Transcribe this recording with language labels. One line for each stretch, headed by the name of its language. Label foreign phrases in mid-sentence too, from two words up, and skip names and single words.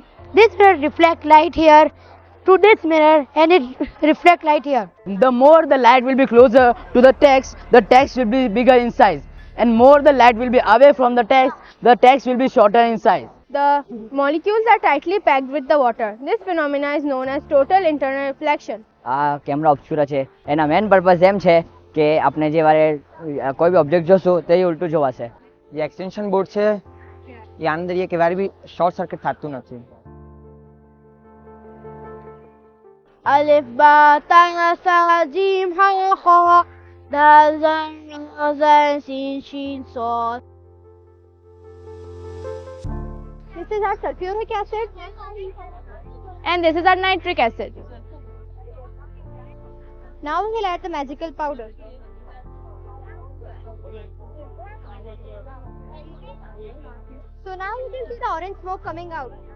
English: This mirror reflects light here to this mirror and it reflects light here. The more the light will be closer to the text will be bigger in size. And more the light will be away from the text will be shorter in size. The molecules are tightly packed with the water. This phenomena is known as total internal reflection.
Gujarati: આ
English: camera obscura
Gujarati: છે એના
English: main purpose
Gujarati: એમ છે કે આપણે જે વારે કોઈ બી ઓબ્જેક્ટ જોશું તે ઉલટું જોવાશે. જે
English: extension board
Gujarati: છે એ અંદર એ કે વારે બી
English: short circuit
Gujarati: થતું નથી.
Arabic: ألف باء تاء ثاء جيم حاء خاء دال ذال سين شين صاد.
English: This is our sulfuric acid and this is our nitric acid. Now we will add the magical powder. So now you can see the orange smoke coming out.